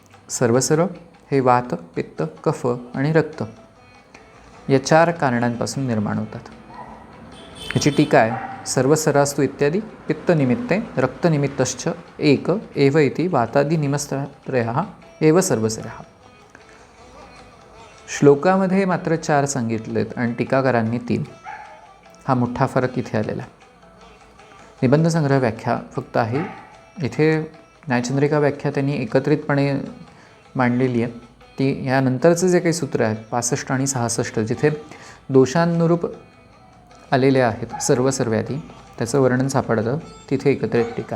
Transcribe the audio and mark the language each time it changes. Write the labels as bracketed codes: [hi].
[mr] सर्वसर हे वात, पित्त, कफ आणि रक्त या 4 कारणांपासून निर्माण होतात. ह्याची टीका आहे. [sa] सर्वसरास्तु इत्यादी पित्तनिमित्ते रक्तनिमित्तश्च एक एव इति वातादि निमस्त्रयः एव सर्वसरः. [mr] श्लोकामध्ये मात्र 4 सांगितलेत आणि टीकाकारांनी 3. हा मोठा फरक इथे आलेला. निबंध संग्रह व्याख्या फक्त आहे. इथे न्यायचंद्रिका व्याख्या त्यांनी एकत्रितपणे मांडलेली आहे. ती यानंतरचं जे काही सूत्र आहेत 65 आणि 66 जिथे दोषांनुरूप आलेले आहेत सर्वसर व्याधी, त्याचं वर्णन सापडतं तिथे एकत्रित टीका.